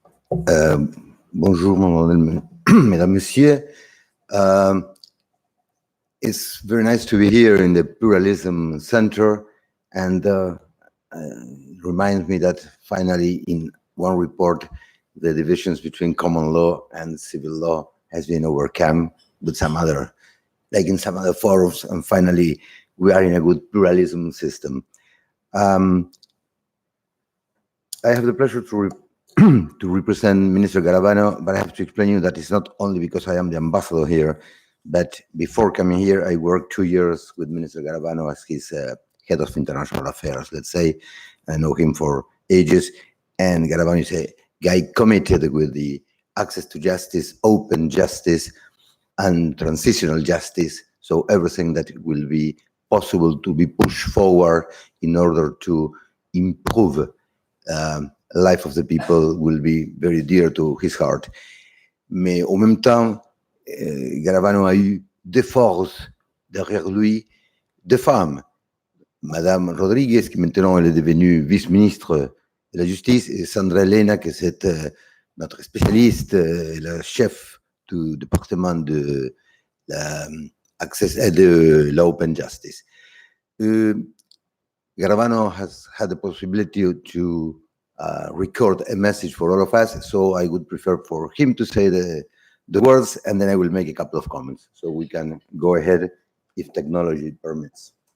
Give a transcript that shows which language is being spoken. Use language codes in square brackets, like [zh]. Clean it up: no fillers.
[fr] Bonjour, mesdames, messieurs. [en] It's very nice to be here in the Pluralism Center, and it reminds me that finally in one report, the divisions between common law and civil law has been overcome with some other, like in some other forums, and finally we are in a good pluralism system. I have the pleasure to to represent Minister Garavano, but I have to explain you that it's not only because I am the ambassador here, but before coming here, I worked 2 years with Minister Garavano as his head of international affairs, let's say. I know him for ages, and Garavano is a guy committed with the access to justice, open justice, and transitional justice. So everything that will be possible to be pushed forward in order to improve life of the people will be very dear to his heart. [fr] Mais en même temps, Garavano a eu des forces derrière lui, deux femmes. Madame Rodriguez, qui maintenant elle est devenue vice-ministre de la Justice, et Sandra Elena, qui est notre spécialiste, la chef du département de la Open Justice. [en] Garavano has had the possibility to record a message for all of us, so I would prefer for him to say the words, and then I will make a couple of comments, so we can go ahead if technology permits.